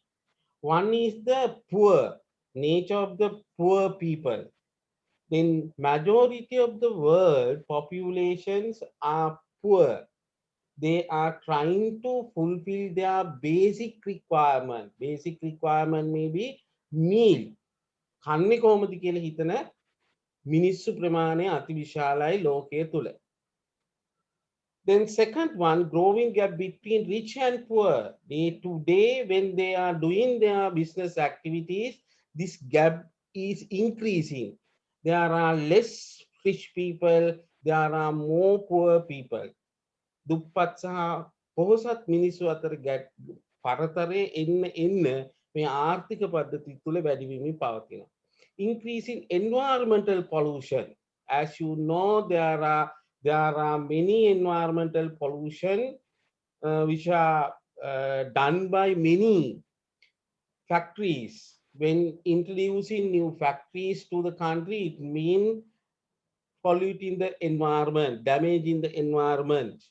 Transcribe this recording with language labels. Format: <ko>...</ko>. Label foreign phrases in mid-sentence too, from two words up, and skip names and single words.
<en>One is the poor, nature of the poor people. Then majority of the world populations are poor. They are trying to fulfill their basic requirement. Basic requirement may be meal.</en> <si>කන්නේ කොහොමද කියලා හිතන මිනිස්සු ප්‍රමාණය අතිවිශාලයි ලෝකයේ තුල.</si> <en>Then second one, growing gap between rich and poor. Day to day, when they are doing their business activities, this gap is increasing. There are less rich people, there are more poor people.</en> <si>දුප්පත් සහ පොහොසත් මිනිස්සු අතර පරතරය එන්න මේ ආර්ථික පද්ධති තුළ වැඩිවීමෙන් පවතිනවා.</si> <en>Increasing environmental pollution. As you know, there are many environmental pollution which are done by many factories. When introducing new factories to the country, it means polluting the environment, damaging the environment.</en>